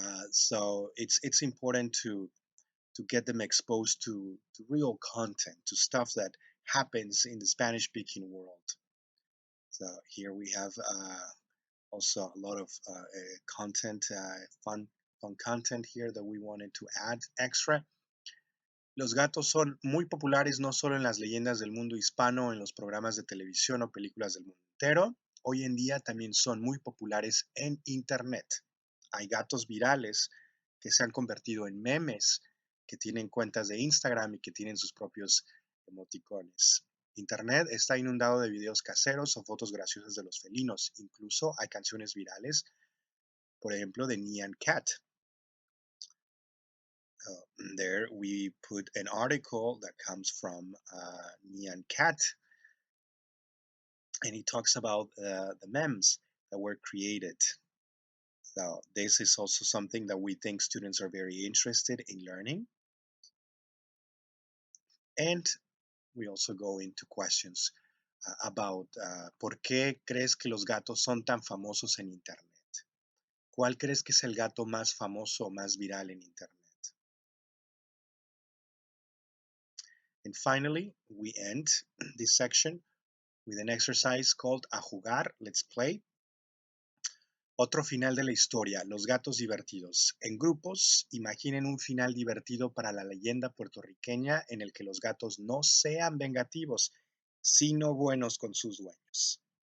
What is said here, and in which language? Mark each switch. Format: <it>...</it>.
<en>So it's important to get them exposed to real content, to stuff that happens in the Spanish speaking world. So here we have also a lot of content, fun content here that we wanted to add extra.</en> <es>Los gatos son muy populares no solo en las leyendas del mundo hispano, en los programas de televisión o películas del mundo entero. Hoy en día también son muy populares en Internet. Hay gatos virales que se han convertido en memes, que tienen cuentas de Instagram y que tienen sus propios emoticones. Internet está inundado de videos caseros o fotos graciosas de los felinos. Incluso hay canciones virales, por ejemplo, de Nyan Cat.</es> <en>There we put an article that comes from Nyan Cat, and he talks about the memes that were created. So this is also something that we think students are very interested in learning. And we also go into questions about</en> <es>¿por qué crees que los gatos son tan famosos en Internet? ¿Cuál crees que es el gato más famoso o más viral en Internet?</es> <en>And finally, we end this section with an exercise called A Jugar, Let's Play.</en> <es>Otro final de la historia, los gatos divertidos. En grupos, imaginen un final divertido para la leyenda puertorriqueña en el que los gatos no sean vengativos, sino buenos con sus dueños.</es>